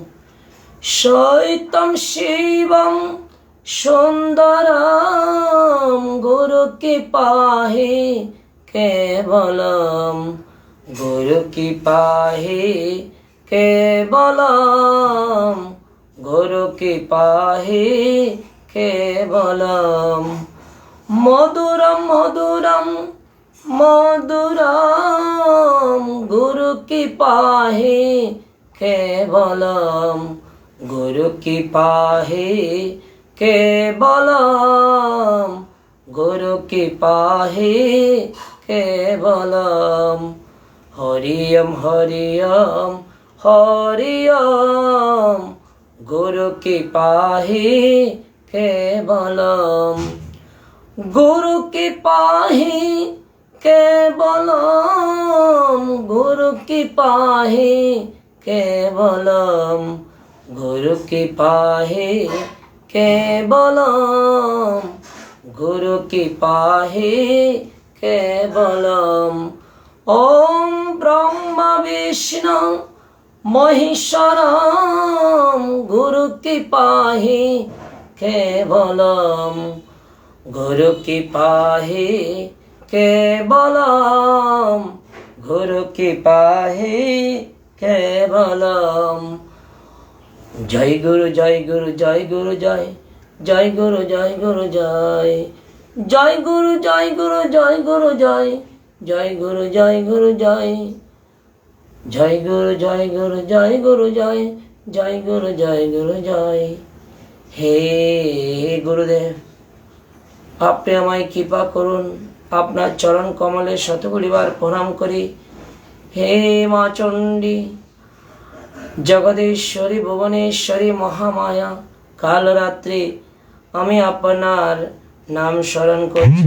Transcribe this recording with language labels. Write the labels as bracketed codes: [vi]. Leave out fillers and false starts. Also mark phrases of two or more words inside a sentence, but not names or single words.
[sa] সৈতম শিবম সুন্দরম, গুরু কৃপা হে কেবলম, গুরু কৃপা হে কেবলম, গুরু কৃপা হে কেবলম। মধুরম মধুরম মধুরম, গুরু কৃপা হে কেবলম, गुरु कृपा है केवलम, गुरु कृपा है केवलम। हरिओम हरिओम हरिओम, गुरु कृपा है केवलम। गुरु कृपा है केवलम, गुरु कृपा है केवलम, गुरु कृपा है केवलम, गुरु कृपा है केवलम। ओम ब्रह्मा विष्णु महेश्वरम, गुरु कृपा है केवलम, गुरु कृपा है केवलम, गुरु कृपा है केवलम। जय गुरु जय गुरु जय गुरु जय, जय गुरु जय गुरु जय, जय गुरु जय गुरु जय गुरु जय, जय गुरु जय गुरु जय, जय गुरु जय गुरु जय गुरु जय, जय गुरु जय गुरु जय। हे गुरुदेव, [bn] আপনি আমায় কৃপা করুন, আপনার চরণ কমলে শতকোটিবার প্রণাম করি। হে মা চণ্ডী, জগদীশ্বরী, ভুবনেশ্বরী, মহামায়া, কালরাত্রি, আমি আপনার নাম স্মরণ করছি।